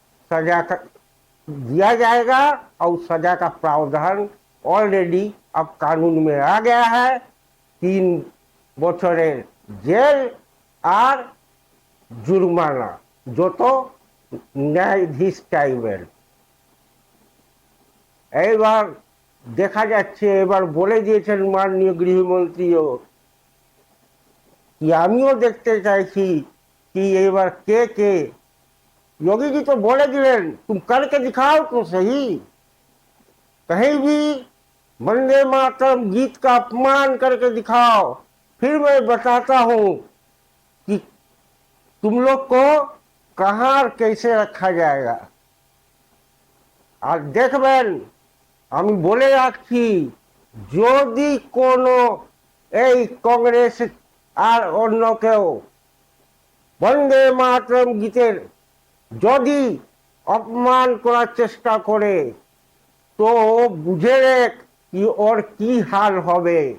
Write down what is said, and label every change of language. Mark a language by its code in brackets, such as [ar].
[hi] सजा दिया जाएगा, और सजा का प्रावधान ऑलरेडी अब कानून में आ गया है। [bn] 3 বছরের জেল আর জুরমানা, যত ন্যায়াধীশ চাইবেন। এইবার দেখা যাচ্ছে, এবার বলে দিয়েছেন মাননীয় গৃহমন্ত্রীও कि আমিও দেখতে চাইছি कि এবার কে কে। [hi] योगी जी तो बोले दिलेन, तुम करके दिखाओ तो सही, कहीं भी वंदे मातरम गीत का अपमान करके दिखाओ, फिर मैं बताता हूं कि तुम लोग को कहां और कैसे रखा जाएगा। [bn] আর দেখবেন আমি বলে রাখছি, যদি কোনো এই কংগ্রেস আর অন্য কেউ বন্দে মাতরম গীতের যদি অপমান করার চেষ্টা করে, তো বুঝে রেখ কি ওর কি হাল হবে।